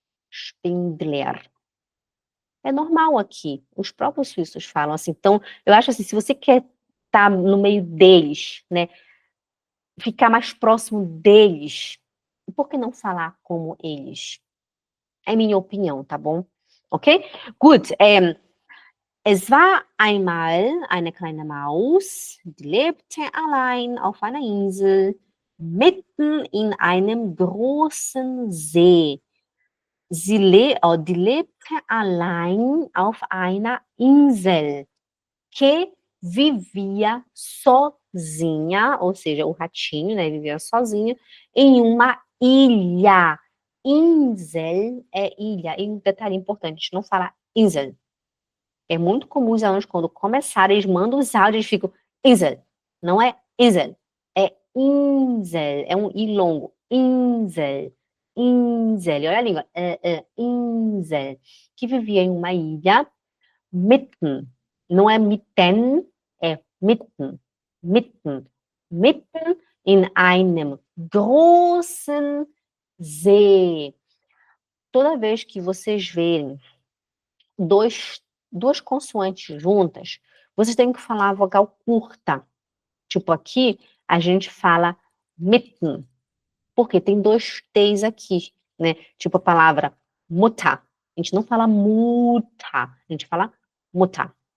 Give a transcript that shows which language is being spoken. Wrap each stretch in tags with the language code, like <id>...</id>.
<pt>Spindler. É normal aqui. Os próprios suíços falam assim. Então, eu acho assim, se você quer estar no meio deles, né, ficar mais próximo deles, por que não falar como eles? É minha opinião, tá bom? Ok?</pt> <de>Gut, es war einmal eine kleine Maus, die lebte allein auf einer Insel, mitten in einem großen See. Die lebte allein auf einer Insel</de> <pt>que vivia sozinha, ou seja, o ratinho, né, vivia sozinho, em uma ilha. Insel é ilha. E um detalhe importante, a gente não fala Insel. É muito comum os alunos, quando começarem, eles mandam os áudios e ficam Insel. Não é Insel, é Insel. É um I longo. Insel. Insel. Olha a língua. Insel. Que vivia em uma ilha mitten. Não é mitten, é mitten. Mitten.</pt> <de>Mitten in einem großen See.</de> <pt>Toda vez que vocês verem duas consoantes juntas, vocês têm que falar a vogal curta. Tipo aqui, a gente fala mitten, porque tem dois T's aqui, né? Tipo a palavra Mutter. A gente não fala muta, a gente fala Mutter.</pt>